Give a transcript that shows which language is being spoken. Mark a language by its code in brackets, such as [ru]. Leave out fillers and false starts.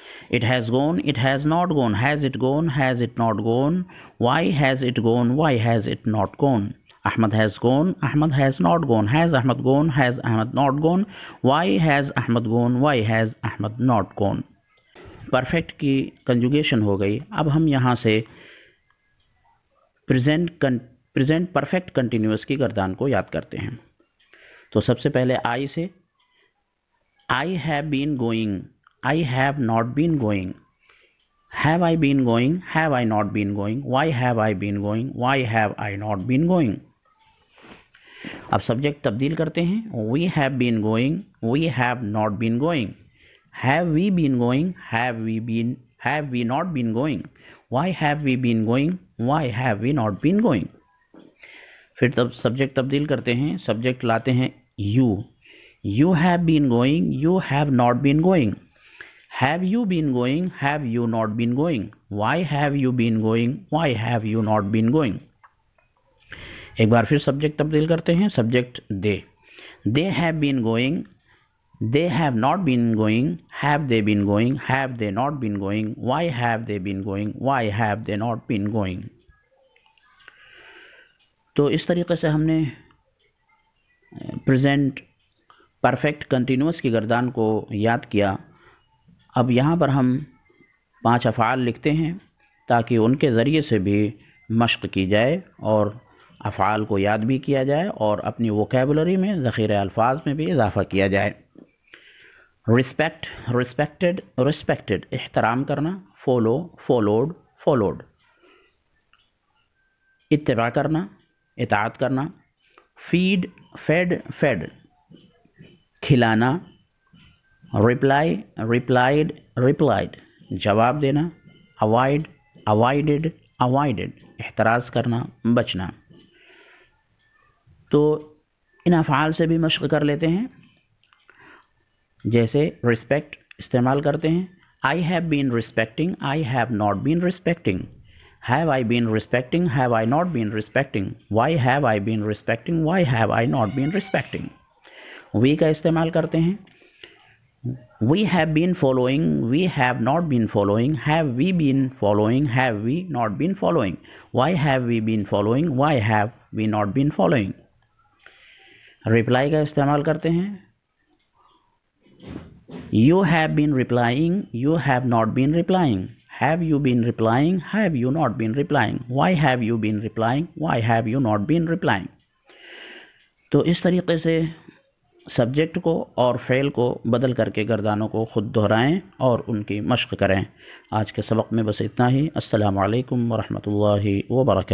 [en] It has gone, it has not gone, has it gone, has it not gone, why has it gone, why has it not gone. Ahmad has gone, Ahmad has not gone, has Ahmad gone, has Ahmad not gone, why has Ahmad gone, why has Ahmad not gone. [ur] Perfect کی کنجوگیشن ہو گئی. اب ہم یہاں سے present perfect continuous کی گردان کو یاد کرتے ہیں. تو سب سے پہلے [en] I سے I have been going, I have not been going, have I been going, have I not been going, why have I been going, why have I not been going. [ur] اب سبجیکٹ تبدیل کرتے ہیں. [en] We have been going, we have not been going. Have we been going, have we not been going, why have we been going, why have we not been going. [ur] پھر تب subject تبدیل کرتے ہیں. Subject لاتے ہیں [en] you have been going, you have not been going, have you been going, have you not been going, why have you been going, why have you not been going. [ur] ایک بار پھر subject تبدیل کرتے ہیں. [en] Subject they have been going, they have not been going, have they been going, have they not been going, why have they been going, why have they not been going. [ur] تو اس طریقے سے ہم نے present perfect continuous کی گردان کو یاد کیا. اب یہاں پر ہم 5 افعال لکھتے ہیں تاکہ ان کے ذریعے سے بھی مشق کی جائے اور افعال کو یاد بھی کیا جائے اور اپنی ووکیبلری میں ذخیرہ الفاظ میں بھی اضافہ کیا جائے. رسپیکٹ رسپیکٹڈ رسپیکٹڈ احترام کرنا. فولو فولوڈ فولوڈ. اتباع کرنا اطاعت کرنا. فیڈ فیڈ فیڈ کھلانا. رپلائی ریپلائڈ ریپلائڈ جواب دینا. اوائڈ اوائڈڈ اوائڈڈ احتراز کرنا بچنا. تو ان افعال سے بھی مشق کر لیتے ہیں. جیسے رسپیکٹ استعمال کرتے ہیں. [en] I have been respecting, I have not been respecting. Have I been respecting, have I not been respecting. Why have I been respecting, why have I not been respecting. [ur] We کا استعمال کرتے ہیں. [en] We have been following, we have not been following. Have we been following, have we not been following. Why have we been following, why have we not been following. [ur] Reply کا استعمال کرتے ہیں. [en] You have been replying, you have not been replying. Have you been replying, have you not been replying. Why have you been replying, why have you not been replying. [ur] تو اس طریقے سے subject کو اور فعل کو بدل کر کے گردانوں کو خود دہرائیں اور ان کی مشق کریں. آج کے سبق میں بس اتنا ہی. السلام علیکم ورحمۃ اللہ وبرکاتہ.